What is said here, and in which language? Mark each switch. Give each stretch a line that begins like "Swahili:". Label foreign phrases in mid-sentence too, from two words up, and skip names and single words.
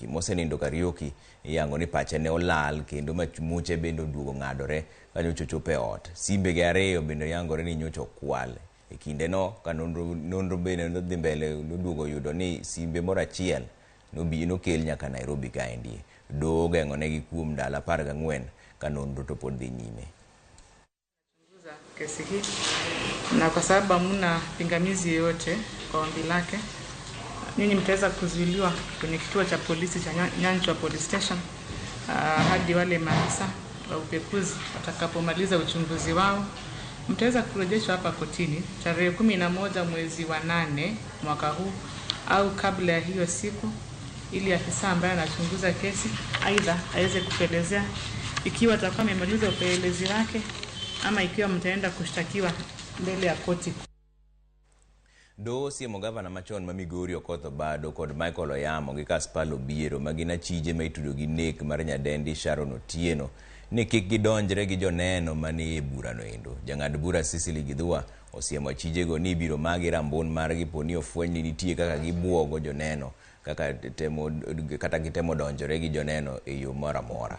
Luo (Kenya and Tanzania): Mosenindo Kariuki iyango ni pache ne olal kendo muche bende oduogo ng'adore ka nyocha ochopo e ot. Simbe ge 2 bende yangore ni nyocha okwal. E kinde no ka nonro bende dhi mbele noduogo yudo ni simbe moro achiel nokel nyaka Nairobi kaendi. Doho geng'o negi kuom ndalo 14 ka nonro to pod dhi nyime.
Swahili: Kesi hii na kwa sababu hamna pingamizi yoyote kwa ombi lake, nyinyi mtaweza kuzuiliwa kwenye kituo cha polisi cha Nyanchwa Police Station hadi wale maafisa wa upekuzi watakapomaliza uchunguzi wao. Mtaweza kurejeshwa hapa kotini tarehe 11 mwezi wa 8 mwaka huu au kabla ya hiyo siku, ili afisa ambaye anachunguza kesi aidha aweze kuelezea ikiwa atakuwa amemaliza upelelezi wake ama ikiwa mtaenda kushtakiwa mbele ya koti.
Luo (Kenya and Tanzania): Doho siemo gavana machon ma Migori Okoth Obado kod Michael Oyamo gi Kaspar Obiero magina achije ma itudo gi nek mar nyadendi Sharon Otieno ni kik gidonjre gi joneno mani e burano endo. Jang'ad bura Cecily Githua osiemo achijego ni biro magi rambun margi poni ofweny ni nitie kaka gibuogo joneno kata gitemo donjore gi joneno e yo moro amora.